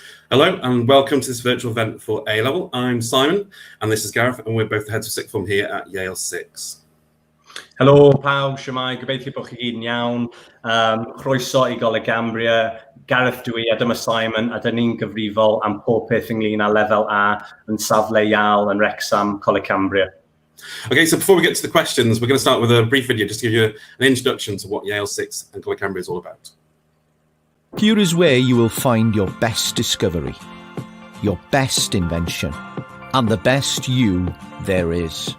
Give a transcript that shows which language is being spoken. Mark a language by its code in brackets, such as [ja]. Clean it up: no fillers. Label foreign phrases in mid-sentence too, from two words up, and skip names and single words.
[en] Hello and welcome to this virtual event for A-Level. I'm Simon and this is Gareth and we're both the heads of sixth form here at Yale 6. [cy] Helo pawb, shwmae, gobeithio bod chi gyd yn iawn. Croeso I Goleg Gambria, Gareth dwi a dyma Simon a dyn ni'n gyfrifol am pob peth ynglyn â lefel A yn safle Yale and Wrexham, Coleg Cambria. [en] Okay, so before we get to the questions, we're going to start with a brief video just to give you an introduction to what Yale 6 and Coleg Cambria is all about. Here is where you will find your best discovery, your best invention, and the best you there is.